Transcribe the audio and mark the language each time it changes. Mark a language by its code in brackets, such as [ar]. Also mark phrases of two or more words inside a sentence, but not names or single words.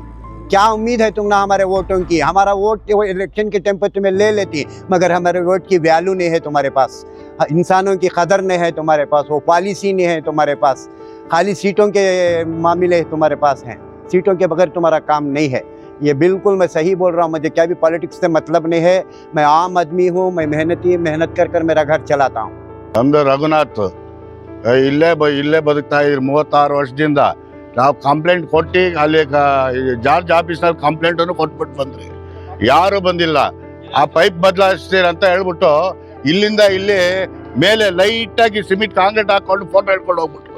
[hi] क्या उम्मीद है तुमने हमारे वोटों की? हमारा वोट इलेक्शन के टाइम पर तुम्हें ले लेती, मगर हमारे वोट की वैल्यू नहीं है तुम्हारे पास, इंसानों की कदर नहीं है तुम्हारे पास, वो पॉलिसी नहीं है तुम्हारे पास, खाली सीटों के मामले तुम्हारे पास हैं। सीटों के बगैर तुम्हारा काम नहीं है। ये बिल्कुल मैं सही बोल रहा हूँ। मुझे क्या भी पॉलिटिक्स से मतलब नहीं है। मैं आम आदमी हूँ, मैं मेहनत कर मेरा घर चलाता हूँ। [kn] ನಮ್ದು ರಘುನಾಥ್ ಇಲ್ಲೇ ಬದುಕ್ತಾ ಇದ್ರಿ 36 ವರ್ಷದಿಂದ. ನಾವು ಕಂಪ್ಲೇಂಟ್ ಕೊಟ್ಟು ಅಲ್ಲಿ ಜಾರ್ಜ್ ಆಫೀಸ್ನಲ್ಲಿ ಕಂಪ್ಲೇಂಟನ್ನು ಕೊಟ್ಬಿಟ್ಟು ಬಂದ್ರಿ, ಯಾರು ಬಂದಿಲ್ಲ. ಆ ಪೈಪ್ ಬದಲಾಯಿಸ್ತೀರಂತ ಹೇಳ್ಬಿಟ್ಟು ಇಲ್ಲಿಂದ ಇಲ್ಲಿ ಮೇಲೆ ಲೈಟಾಗಿ [en] cement concrete [kn] ಹಾಕೊಂಡು ಫೋಟೋ ಹಿಡ್ಕೊಂಡು ಹೋಗ್ಬಿಟ್ರು.